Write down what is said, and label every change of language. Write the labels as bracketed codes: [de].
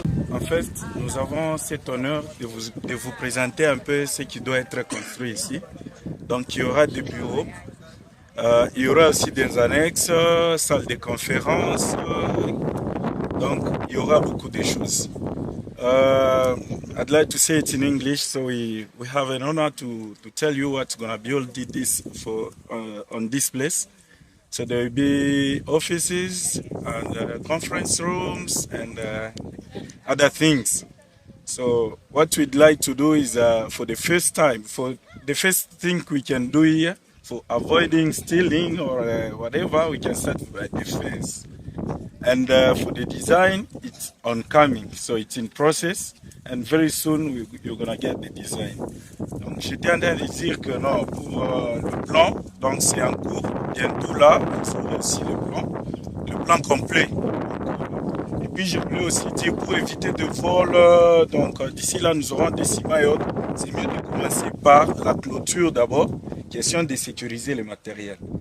[fr] En fait, nous avons cet honneur de vous présenter un peu ce qui doit être construit ici. Donc, il y aura des bureaux, il y aura aussi des annexes, salles de conférences, donc il y aura beaucoup de choses. [en] I'd like to say it in English, so we have an honor to tell you what's going to build this for on this place. So there will be offices and conference rooms and other things. So what we'd like to do is for the first thing we can do here, for avoiding stealing or whatever, we can start by the fence. And for the design, it's oncoming, so it's in process. And very soon, you're going to get the design. [fr] Donc, j'étais en train de dire que non, pour le plan, donc c'est en cours. Bientôt là, vous aurez aussi le plan complet. Et puis, je voulais aussi dire, pour éviter de vol, donc d'ici là, nous aurons des ciments et autres. C'est mieux de commencer par la clôture d'abord, question de sécuriser le matériel.